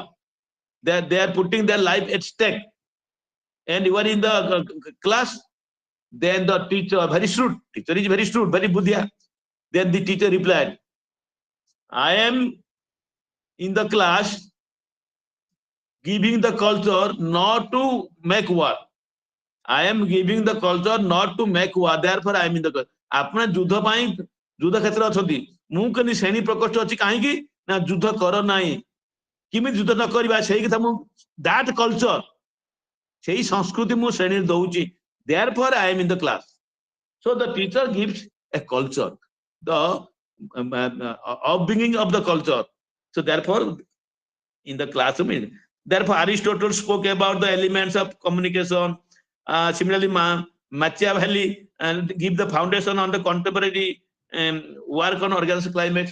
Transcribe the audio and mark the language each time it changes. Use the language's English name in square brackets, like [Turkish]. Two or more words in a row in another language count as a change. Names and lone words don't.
[English] They are putting their life at stake. And you are in the class, then the teacher is very shrewd, very buddhya. Then the teacher replied, I am in the class giving the culture not to make war. I am giving the culture not to make war. Therefore, I am in the class. [Odia] ଆପଣ ଯୁଦ୍ଧ ପାଇଁ ଯୁଦ୍ଧ କ୍ଷେତ୍ର ଅଛନ୍ତି, ମୁଁ କେମିତି ଶ୍ରେଣୀ ପ୍ରକୋଷ୍ଠ ଅଛି କାହିଁକି ନା ଯୁଦ୍ଧ କର ନାହିଁ, କେମିତି ଯୁଦ୍ଧ ନ କରିବା ସେଇ କଥା ମୁଁ [English] that culture [Odia] ସେଇ ସଂସ୍କୃତି ମୁଁ ଶ୍ରେଣୀ ଦଉଛି. [English] Therefore, I am in the class. So the teacher gives a culture, the upbringing of the culture. So therefore, in the classroom, therefore Aristotle spoke about the elements of communication. Similarly, Machiavelli give the foundation on the contemporary work on organized climate.